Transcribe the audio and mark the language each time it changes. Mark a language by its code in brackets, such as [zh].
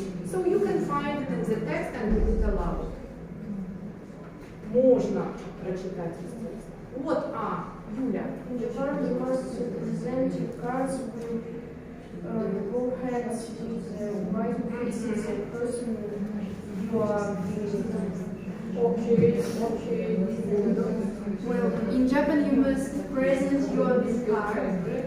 [en] So you can find it in the text and read it aloud. [ru] Можно прочитать из текста. Вот Юля. [en] In Japan, you must present your cards with both hands with the right faces the person you are visiting. Okay. Well, in Japan you must present your business card.